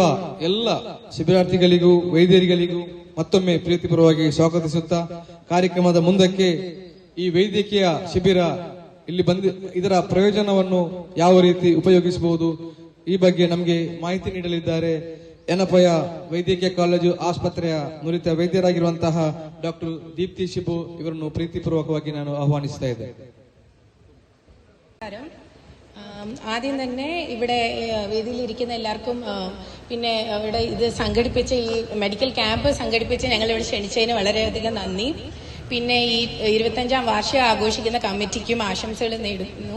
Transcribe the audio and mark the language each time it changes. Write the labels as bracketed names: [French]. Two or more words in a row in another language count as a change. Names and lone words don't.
[Kannada] ಎಲ್ಲ ಶಿಬಿರಾರ್ಥಿಗಳಿಗೂ ವೈದ್ಯರಿಗಳಿಗೂ ಮತ್ತೊಮ್ಮೆ ಪ್ರೀತಿಪೂರ್ವವಾಗಿ ಸ್ವಾಗತಿಸುತ್ತಾ, ಕಾರ್ಯಕ್ರಮದ ಮುಂದಕ್ಕೆ ಈ ವೈದ್ಯಕೀಯ ಶಿಬಿರ ಇಲ್ಲಿ ಇದರ ಪ್ರಯೋಜನವನ್ನು ಯಾವ ರೀತಿ ಉಪಯೋಗಿಸಬಹುದು ಈ ಬಗ್ಗೆ ನಮಗೆ ಮಾಹಿತಿ ನೀಡಲಿದ್ದಾರೆ ಯನಪಯ ವೈದ್ಯಕೀಯ ಕಾಲೇಜು ಆಸ್ಪತ್ರೆಯ ನುರಿತ ವೈದ್ಯರಾಗಿರುವಂತಹ ಡಾಕ್ಟರ್ ದೀಪ್ತಿ ಶಿಬು ಇವರನ್ನು ಪ್ರೀತಿಪೂರ್ವಕವಾಗಿ ನಾನು ಆಹ್ವಾನಿಸ್ತಾ ಇದ್ದೆ. [Malayalam] ആദ്യം തന്നെ ഇവിടെ വേദിയിലിരിക്കുന്ന എല്ലാവർക്കും പിന്നെ ഇവിടെ ഇത് സംഘടിപ്പിച്ച ഈ [English] medical camp [Malayalam] സംഘടിപ്പിച്ച് ഞങ്ങൾ ഇവിടെ ക്ഷണിച്ചതിന് വളരെയധികം നന്ദി. പിന്നെ ഈ 25ാം വാർഷികം ആഘോഷിക്കുന്ന കമ്മിറ്റിക്കും ആശംസകൾ നേടുന്നു.